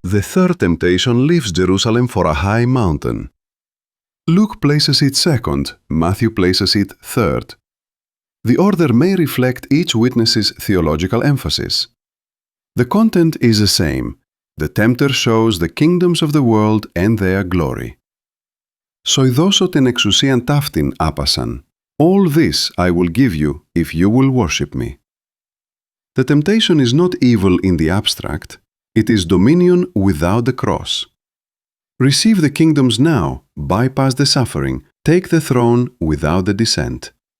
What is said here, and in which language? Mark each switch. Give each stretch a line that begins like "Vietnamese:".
English: The third temptation leaves Jerusalem for a high mountain. Luke places it second, Matthew places it third. The order may reflect each witness's theological emphasis. The content is the same. The tempter shows the kingdoms of the world and their glory.
Greek: «Σοϊδώσω την εξουσίαν ταύτην άπασαν.
English: All this I will give you if you will worship me». The temptation is not evil in the abstract. It is dominion without the cross. Receive the kingdoms now, bypass the suffering, take the throne without the descent.